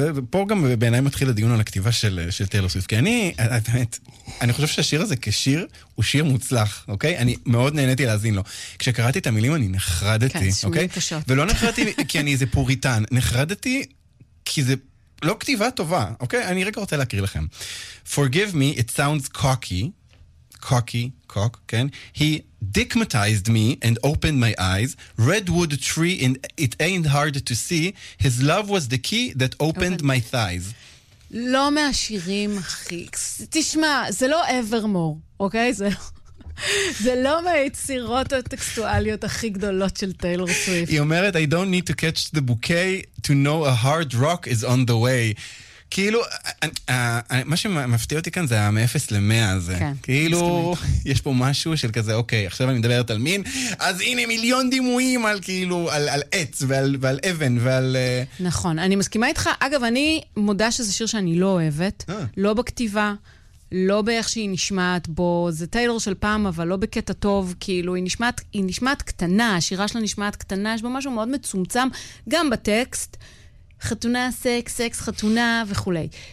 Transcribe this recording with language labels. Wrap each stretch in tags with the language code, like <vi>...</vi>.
<he>פה גם בעיניי מתחיל הדיון על הכתיבה של טיילור סוויפט. כי אני, באמת, אני חושב שהשיר הזה כשיר הוא שיר מוצלח, אוקיי? אני מאוד נהניתי להזין לו. כשקראתי את המילים אני נחרדתי, אוקיי? ולא נחרדתי כי אני איזה פוריטן. נחרדתי כי זה... לא כתיבה טובה, אוקיי? אני רגע רוצה להקריא לכם.</he> <en>Forgive me, it sounds cocky. Cocky, cock,</en> <he>כן?</he> <en>He dickmatized me and opened my eyes. Redwood tree, and it ain't hard to see. His love was the key that opened my thighs.</en> <he>לא מהשירים, אחי. תשמע, זה לא Evermore, אוקיי? זה לא מהיצירות הטקסטואליות הכי גדולות של טיילור סוויפט. היא אומרת,</he> <en>I don't need to catch the bouquet to know a hard rock is on the way.</en> <he>כאילו, מה שמפתיע אותי כאן זה מ-0 ל-100 הזה. כאילו, יש פה משהו של כזה, אוקיי, עכשיו אני מדברת על מין, אז הנה מיליון דימויים על כאילו, על עץ ועל אבן ועל... נכון, אני מסכימה איתך. אגב, אני מודה שזה שיר שאני לא אוהבת, לא בכתיבה, לא באיך שהיא נשמעת בו, זה טיילור של פעם, אבל לא בקטע טוב, כאילו, היא נשמעת קטנה, השירה שלה נשמעת קטנה, יש בו משהו מאוד מצומצם, גם בטקסט, חתונה, סקס, סקס, חתונה, וכולי.</he>